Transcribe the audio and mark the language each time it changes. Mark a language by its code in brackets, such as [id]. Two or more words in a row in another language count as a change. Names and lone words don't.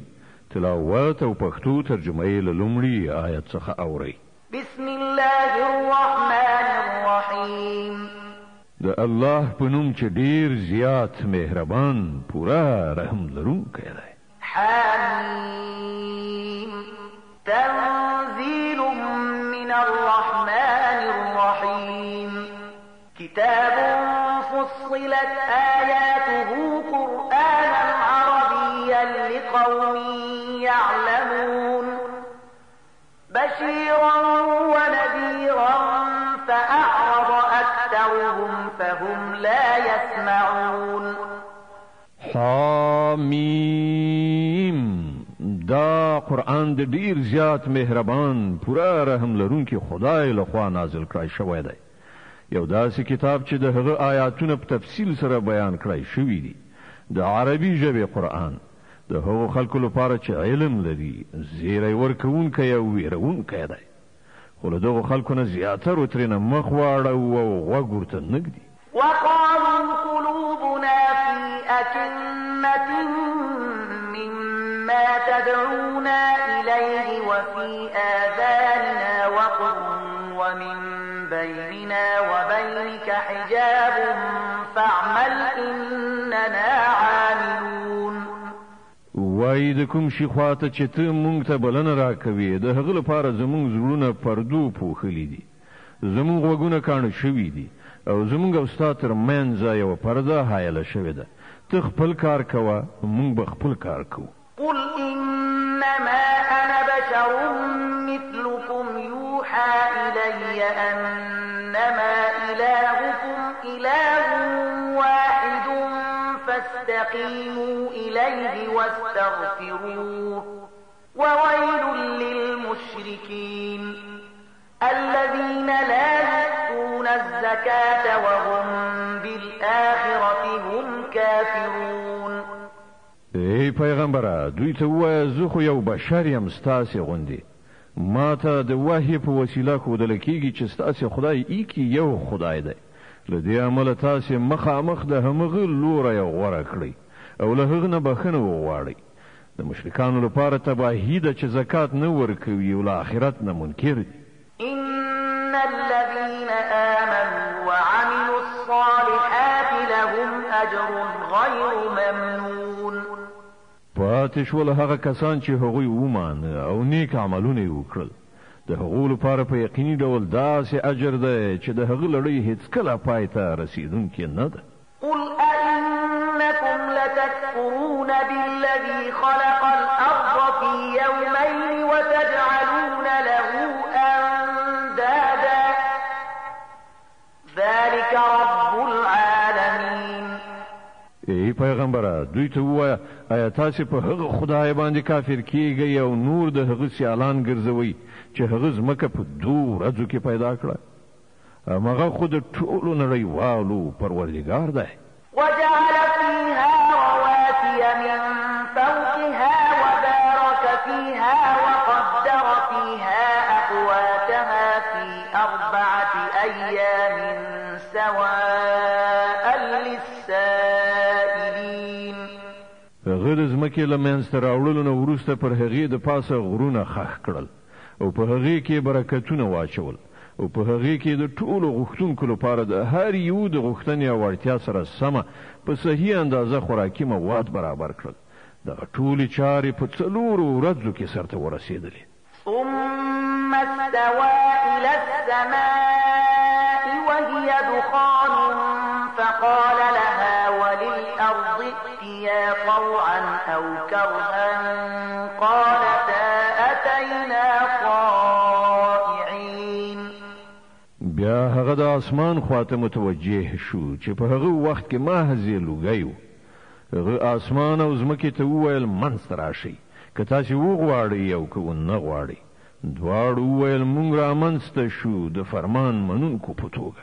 [ps] تلاوت او پښتو ترجمه یې له لومړي آیت څخه اورئ. [ar] بسم الله الرحمن الرحیم. [ps] د الله په نوم چې ډیر زیات مهربان پورا رحم لرونکی دی. [ar] حمیم تنزیل من الرحمن الرحیم کتاب فصلت آیاته قرآنا عربیا لقوم يعلمون بشيرا ونذيرا فأعرض أكثرهم فهم لا يسمعون. حامیم [ps] دا قرآن د ډیر زیات مهربان پورا رحم لرونکي خدای لخوا نازل کړی شوی دی. یو داسې کتاب چې د هغه آیاتونه په تفصیل سره بیان کړی شوي دي. د عربي ژبې قرآن د هغو خلکو لپاره چې علم لري زیری ورکوونکی او ویرونکی دی، خو له دغو خلکو نه زیاترو ترېنه مخ واړوو او غوږ ورته نږدي. [ar] وقالوا قلوبنا في أكنة مما تدعونا إليه وفي آذاننا وقر ومن بيننا وبينك حجاب فاعمل إننا عاملون. [ps] وای د کوم شي خواته چې ته مونږ ته بلنه راکوي د هغه لپاره زمونږ زړونه پردو پوښلي دي، زمونږ غوږونه کاڼه شوي دي او زمونږ او ستا تر منځ یوه پرده حایله شوې ده. ته خپل کار کوه، مونږ به خپل کار کوو. [ar] قل إنما أنا بشر مثلكم يوحى إلي أنما إلهكم إله واحد فاستقيموا إليه واستغفروه وويل للمشركين الذين لا يؤتون الزكاة وهم بالآخرة هم كافرون. [ps] ای پیغمبره دوی ته ووایه زه خو یو بشر یم ستاسې غوندې، ما ته د وحی په وسیله ښودله کېږي چې ستاسې خدای ایکي یو خدای دی. له دې امله تاسې مخامخ د همغه لوری غوره کړئ او له هغه نه بخښنه وغواړئ. د مشرکانو لپاره تباهي ده چې زکات نه ورکوي او له آخرت نه منکر دي. [ar] إن الذين آمنوا وعملوا الصالحات لهم أجر غير ممنون. [ps] پاتې شول هغه کسان چې هغوی ومانه او نیک عملونه یې وکړل، د هغو لپاره په یقیني ډول داسې اجر دی چې د هغه لړۍ هیڅکله پای ته رسیدونکې نه ده. [ar] قل أئنكم لتكفرون بالذي خلق الأرض في يومين وتجعلون له أندادا ذلك رب العالمين. [ps] ای پیغمبره دوی ته ووایه آیا تاسې په هغه خدای باندې کافر کیږئ او نور د هغه سیالان ګرځوئ چې هغه ځمکه په 2 ورځو کې پیدا کړه؟ همغه خو د ټولو نړیوالو پروردګار دی. [ar] وجعل فيها رواسي من فوقها وبارك فيها وقدر فيها أقواتها في 4 أيام سواء للسائلين. [ps] هغه د ځمکې له منځته راوړلو نه وروسته پر هغې د پاسه غرونه خښ کړل او په هغې کې برکتونه واچول او په هغې کې د ټولو غوښتونکو لپاره د هر یو د غوښتنې او اړتیا سره سمه په صحیح اندازه خوراکي مواد برابر کړل. دغه ټولې چارې په 4 ورځو کې سرته ورسېدلې. [ar] ثم استوى إلى السماء وهي دخان فقال لها وللأرض ائتيا طوعا أو كرها قالتا أتينا طائعين. [ps] بیا هغه د اسمان خواته متوجه شو چې په هغه وخت کې محض لوګی و. هغه اسمان او ځمکې ته وویل منځته راشئ که تاسې وغواړئ او که ونه غواړئ. دواړو وویل موږ رامنځته شو د فرمان منونکو په توګه.